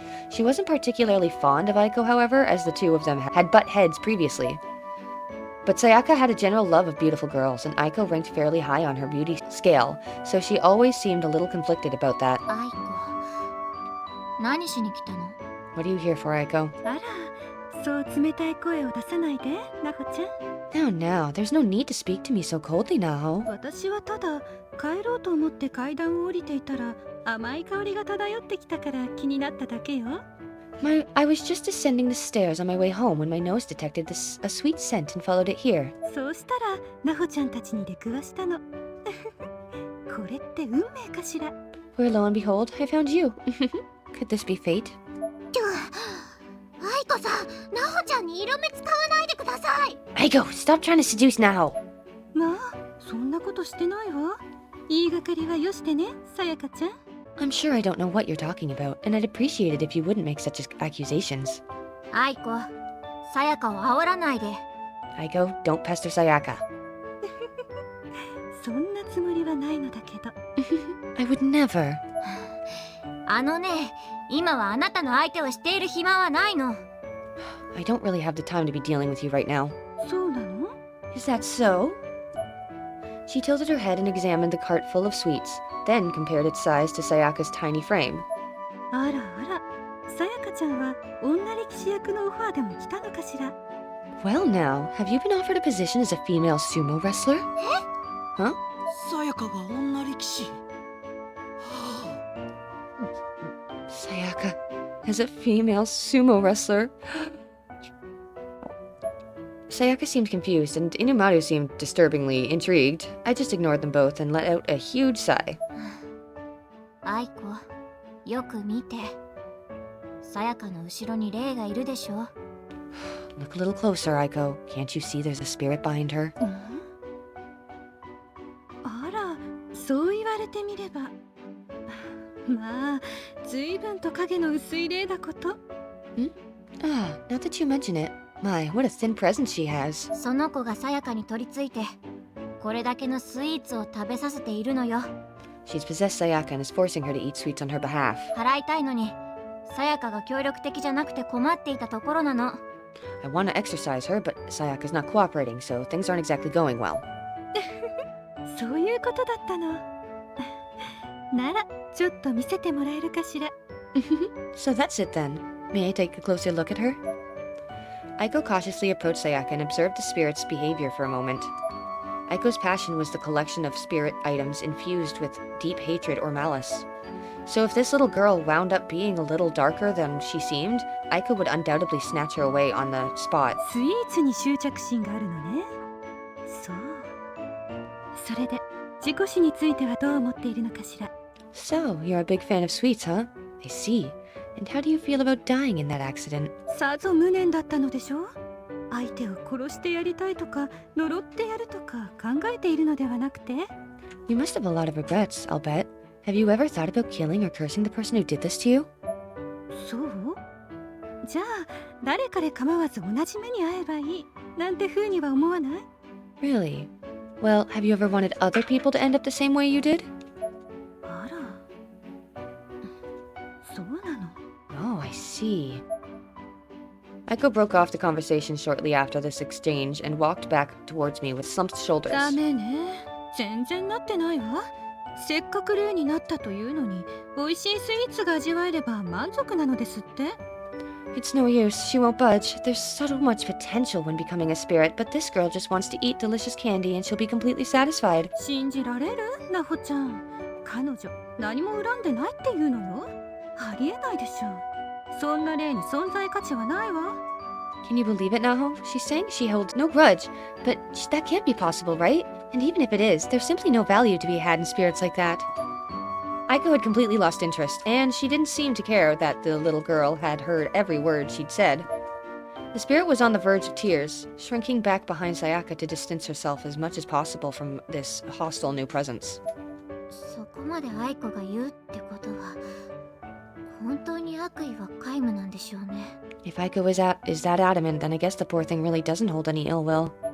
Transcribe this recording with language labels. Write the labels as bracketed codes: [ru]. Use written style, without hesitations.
[en] She wasn't particularly fond of Aiko, however, as the two of them had butt heads previously. But Sayaka had a general love of beautiful girls, and Aiko ranked fairly high on her beauty scale, so she always seemed a little conflicted about that. [ja] アイコ、何しに来たの？ [en] What are you here for, Aiko? [ja] あら、そう冷たい声を出さないで、ナホちゃん。 [en] Now, there's no need to speak to me so coldly, Naho. [ja] 私はただ帰ろうと思って階段を降りていたら甘い香りが漂ってきたから気になっただけよ。 [en] I was just descending the stairs on my way home when my nose detected a sweet scent and followed it here. [ja] そうしたらナホちゃんたちに出くわしたの。これって運命かしら。 [en] Where lo and behold, I found you. Could this be fate? [ja] アイコさん、ナホちゃんに色目使わないでください。 [en] Aiko, stop trying to seduce Naho. [ja] まあ、そんなことしてないわ。言いがかりはよしてね、さやかちゃん。 [en] I'm sure I don't know what you're talking about, and I'd appreciate it if you wouldn't make such accusations. [ja] アイコ、さやかを煽らないで。 [en] Aiko, don't pester Sayaka. [ja] そんなつもりはないのだけど。 [en] I would never. [ja] あのね、今はあなたの相手をしている暇はないの。 [en] I don't really have the time to be dealing with you right now. [ja] そうなの？ [en] Is that so? She tilted her head and examined the cart full of sweets, then compared its size to Sayaka's tiny frame. [ja] あらあら、さやかちゃんは女力士役のオファーでも来たのかしら。 [en] Well now, have you been offered a position as a female sumo wrestler? Huh? [ja] さやかが女力士。 [en] Sayaka, as a female sumo wrestler. Sayaka seemed confused, and Inumaru seemed disturbingly intrigued. I just ignored them both and let out a huge sigh. [ja] アイコ、よく見て。さやかの後ろに霊がいるでしょ。 [en] Look a little closer, Aiko. Can't you see there's a spirit behind her? [ja] あら、そう言われてみれば。まあ、随分と影の薄い霊だこと。 [en] Ah, now that you mention it. My, what a thin presence she has. [ja] その子がさやかに取り付いて、これだけのスイーツを食べさせているのよ。 [en] She's possessed Sayaka and is forcing her to eat sweets on her behalf. [ja] 払いたいのに、さやかが協力的じゃなくて困っていたところなの。 [en] I want to exercise her, but Sayaka's not cooperating, so things aren't exactly going well. [ja] そういうことだったの。なら、ちょっと見せてもらえるかしら。 [en] So that's it then. May I take a closer look at her? Aiko cautiously approached Sayaka and observed the spirit's behavior for a moment. Aiko's passion was the collection of spirit items infused with deep hatred or malice. So if this little girl wound up being a little darker than she seemed, Aiko would undoubtedly snatch her away on the spot. [ja] スイーツに執着心があるのね。そう。それで、自己死についてはどう思っているのかしら。 [en] So, you're a big fan of sweets, huh? I see. And how do you feel about dying in that accident? [ja] さぞ無念だったのでしょう。相手を殺してやりたいとか呪ってやるとか考えているのではなくて。 [en] You must have a lot of regrets, I'll bet. Have you ever thought about killing or cursing the person who did this to you? [ja] そう？じゃあ誰かで構わず同じ目に遭えばいいなんて風には思わない？ [en] Really? Well, have you ever wanted other people to end up the same way you did? [ja] あら。そうなの。 [en] Oh, I see. Echo broke off the conversation shortly after this exchange and walked back towards me with slumped shoulders. [ja] ダメね。全然なってないわ。せっかく霊になったというのに、美味しいスイーツが味わえれば満足なのですって。 [en] It's no use, she won't budge. There's so much potential when becoming a spirit, but this girl just wants to eat delicious candy and she'll be completely satisfied. [ja] 信じられる？ナホちゃん。彼女、何も恨んでないっていうのよ。ありえないでしょ。そんな霊に存在価値はないわ。 [en] Can you believe it, Naho? She's saying she holds no grudge, but that can't be possible, right? And even if it is, there's simply no value to be had in spirits like that. Aiko had completely lost interest, and she didn't seem to care that the little girl had heard every word she'd said. The spirit was on the verge of tears, shrinking back behind Sayaka to distance herself as much as possible from this hostile new presence. [ja] そこまで愛子が言うってことは本当に悪意は皆無なんでしょうね。 [en] If Aiko is that adamant, then I guess the poor thing really doesn't hold any ill will.